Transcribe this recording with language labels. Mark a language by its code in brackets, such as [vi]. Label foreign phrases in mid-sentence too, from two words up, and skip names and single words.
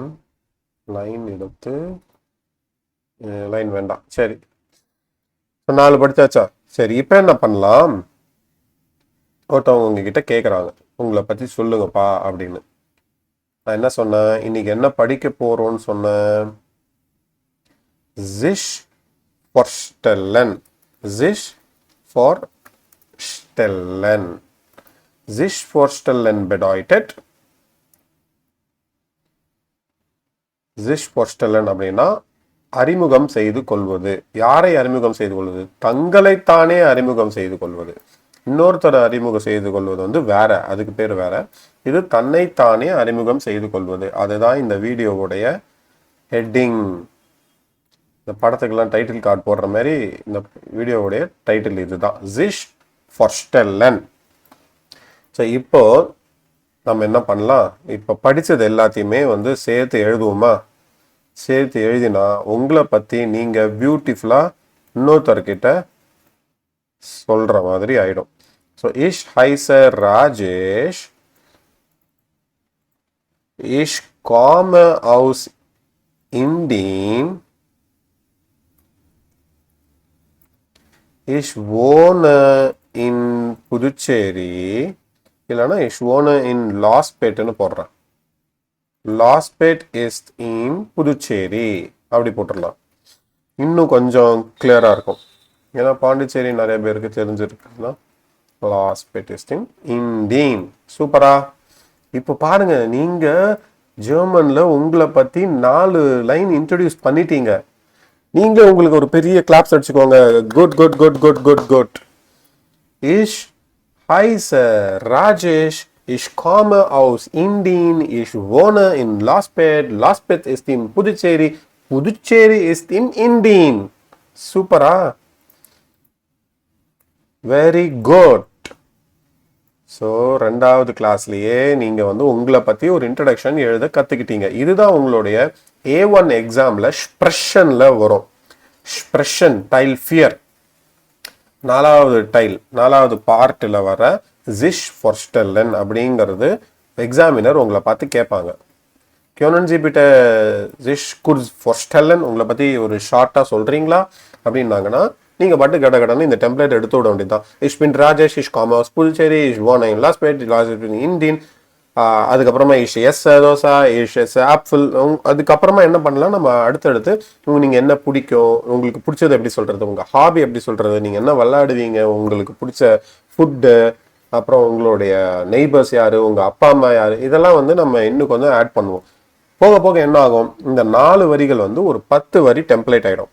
[ta] லைன் எடுத்து லைன் வேண்டாம். சரி, 4 படிச்சாச்சா? சரி, இப்போ என்ன பண்ணலாம்? ஒருத்தவங்க உங்ககிட்ட கேட்குறாங்க, உங்களை பற்றி சொல்லுங்கப்பா அப்படின்னு. நான் என்ன சொன்னேன்? இன்னைக்கு என்ன படிக்க போறோம்னு சொன்னேன்? [de] sich vorstellen. sich vorstellen. sich vorstellen bedeutet, sich vorstellen [ta] அப்படின்னா அறிமுகம் செய்து கொள்வது. யாரை அறிமுகம் செய்து கொள்வது? தங்களைத்தானே அறிமுகம் செய்து கொள்வது. இன்னொருத்தரை அறிமுகம் செய்து கொள்வது வந்து வேற, அதுக்கு பேர் வேற. இது தன்னைத்தானே அறிமுகம் செய்து கொள்வது. அதுதான் இந்த வீடியோவுடைய ஹெட்டிங். இந்த படத்துக்கெல்லாம் [en] title card [ta] போடுற மாதிரி இந்த வீடியோவுடைய டைட்டில் இதுதான், [de] sich vorstellen. [ta] ஸோ இப்போ நம்ம என்ன பண்ணலாம், இப்போ படித்தது எல்லாத்தையுமே வந்து சேர்த்து எழுதுவோமா? சேர்த்து எழுதினா உங்களை பற்றி நீங்கள் பியூட்டிஃபுல்லாக இன்னொருத்தர்கிட்ட சொல்கிற மாதிரி ஆகிடும். [de] ஸோ ich heiße ராஜேஷ், ich komme aus Indien, ich wohne in புதுச்சேரி, இல்லைனா ich wohne in லாஸ்பேட்னு போடுறேன். [ta] லாஸ்பேட் [en] is in [ta] புதுச்சேரி அப்படி போட்டுடலாம். இன்னும் கொஞ்சம் கிளியராக இருக்கும். ஏன்னா பாண்டிச்சேரி நிறைய பேருக்கு தெரிஞ்சிருக்குன்னா லாஸ்பேட் [en] is in [ta] இண்டீன். சூப்பரா. இப்போ பாருங்க, நீங்க ஜெர்மன்ல உங்களை பத்தி 4 லைன் இன்ட்ரடியூஸ் பண்ணிட்டீங்க. நீங்க உங்களுக்கு ஒரு பெரிய கிளாப்ஸ் அடிச்சுக்கோங்க. [en] good good good good good good. [de] Ich heiße Rajesh, ich komme aus Indien, ich wohne in Laspet, Laspet ist in Puducherry, Puducherry ist in Indien. [en] Supera. Very good. [ta] ஸோ 2வது கிளாஸ்லேயே நீங்கள் வந்து உங்களை பற்றி ஒரு இன்ட்ரடக்ஷன் எழுத கற்றுக்கிட்டீங்க. இதுதான் உங்களுடைய A1 எக்ஸாமில் ஸ்ப்ரெஷனில் வரும். [de] Sprechen Teil vier [ta] 4வது பார்ட்டில் வர [de] sich vorstellen [ta] அப்படிங்கிறது எக்ஸாமினர் உங்களை பார்த்து கேட்பாங்க. [de] können Sie bitte sich kurz vorstellen, [ta] உங்களை பற்றி ஒரு ஷார்ட்டாக சொல்கிறீங்களா அப்படின்னாங்கன்னா நீங்கள் பாட்டு கடகடன்னு இந்த டெம்ப்ளேட் எடுத்து விட வேண்டியதுதான். [de] ich bin ராஜேஷ், ich komme aus Puducherry, ich wohne in Laspet, Laspet in Indien. [ta] அதுக்கப்புறமா [de] ich esse [ta] தோசை, [de] ich esse [ta] ஆப்பிள். அதுக்கப்புறமா என்ன பண்ணலாம், நம்ம அடுத்தடுத்து நீங்கள் என்ன பிடிக்கும், உங்களுக்கு பிடிச்சது எப்படி சொல்கிறது, உங்கள் ஹாபி எப்படி சொல்கிறது, நீங்கள் என்ன விளையாடுவீங்க, உங்களுக்கு பிடிச்ச ஃபுட்டு, அப்புறம் உங்களுடைய நெய்பர்ஸ் யார், உங்கள் அப்பா அம்மா யார், இதெல்லாம் வந்து நம்ம இன்னும் கொஞ்சம் ஆட் பண்ணுவோம். போக போக என்ன ஆகும், இந்த 4 வரிகள் வந்து ஒரு 10 வரி டெம்ப்ளேட் ஆகிடும்.